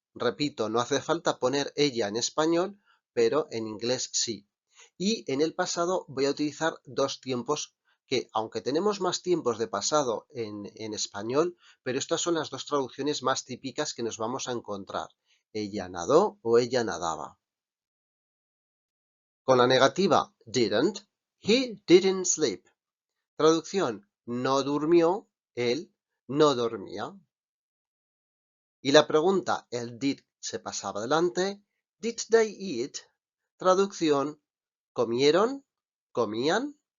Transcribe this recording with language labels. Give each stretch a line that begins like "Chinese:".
Spanish: Repito, no hace falta poner ella en español, pero en inglés sí. Y en el pasado voy a utilizar dos tiempos que, aunque tenemos más tiempos de pasado en español, pero estas son las dos traducciones más típicas que nos vamos a encontrar. Ella nadó o ella nadaba. Con la negativa didn't,
English: he didn't sleep.
Spanish: Traducción, no durmió, él no dormía. Y la pregunta, el did se pasaba adelante.
English: Did they eat?
Spanish: Traducción, ¿comieron? ¿Comían?